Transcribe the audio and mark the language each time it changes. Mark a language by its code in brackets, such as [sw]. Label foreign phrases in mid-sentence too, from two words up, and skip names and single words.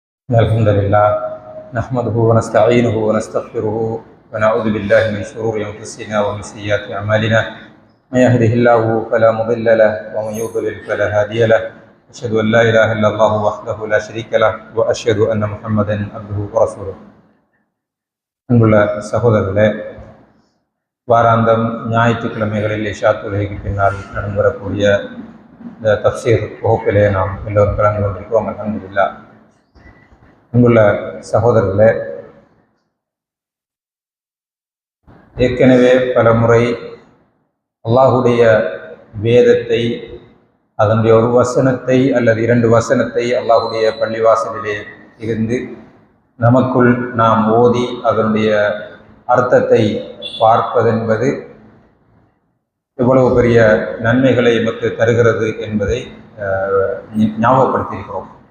[ar] الحمد لله نحمده ونستعينه ونستغفره ونعوذ بالله من شرور أنفسنا ومن سيئات أعمالنا من يهده الله فلا مضل له ومن يضلل فلا هادي له أشهد أن لا إله إلا الله وحده لا شريك له وأشهد أن محمدا عبده ورسوله. [ta] அன்புள்ள சகோதரர்களே, வாராந்தம் ஞாயிற்றுக்கிழமைகளில் இஷா தொழுகைக்கு பின்னால் நடைபெறக்கூடிய இந்த தஃப்சீர் வகுப்பிலே நாம் எல்லோரும் கலந்து கொண்டிருக்கிறோம். அல்ஹம்துலில்லாஹ். அன்புள்ள சகோதரர்களே, ஏற்கனவே பல முறை அல்லாஹுடைய வேதத்தை, அதனுடைய ஒரு வசனத்தை அல்லது இரண்டு வசனத்தை அல்லாஹுடைய பள்ளிவாசலிலே இருந்து நமக்குள் நாம் ஓதி அதனுடைய அர்த்தத்தை பார்ப்பதென்பது எவ்வளவு பெரிய நன்மைகளை எமக்கு தருகிறது என்பதை ஞாபகப்படுத்தியிருக்கிறோம்.